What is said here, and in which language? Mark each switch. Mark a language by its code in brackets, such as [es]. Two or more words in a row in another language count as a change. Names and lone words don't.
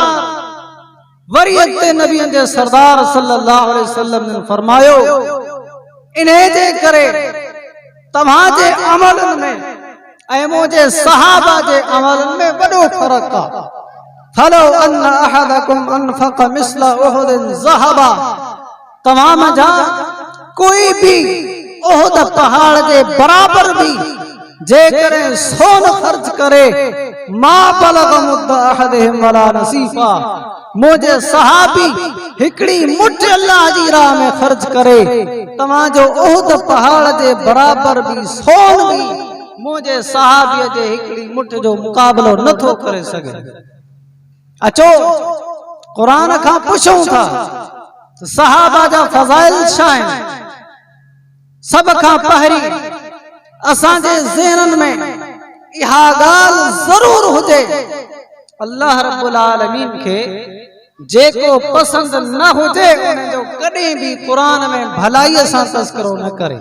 [sd] वरी अॻिते नबी जे सरदार [ar] صلى الله عليه وسلم [sd] ने फरमायो, इन्हे जे करे तव्हां जे अमलनि में ऐं मुझे सहाबा जे अमलनि में वॾो फ़र्क़ु आहे। [ar] فلو أن أحدكم أنفق مثل أحد ذهبا, [sd] तव्हां मंझां कोई भी उहुद पहाड़ जे बराबर भी जेकॾहिं सोन ख़र्च करे, [ar] ما بلغ مد أحدهم ولا نصيفه, [sd] मुझे सहाबी हिकड़ी मुठ अल्लाह जी राह में ख़र्च करे, तव्हां जो उहुद पहाड़ जे बराबर भी सोन भी मुझे सहाबीअ जे हिकड़ी मुठ जो मुकाबलो नथो करे सघे। अचो क़ुरान खां पुछूं था सहाबा जा फ़ज़ाइल छा आहिनि। सब खां पहिरीं असांजे ज़हननि में इहा ॻाल्हि ज़रूर हुजे, [ar] الله رب العالمين [sd] खे जेको पसंद न हुजे उन जो कॾहिं भी क़ुरान में भलाईअ सां तज़किरो न करे।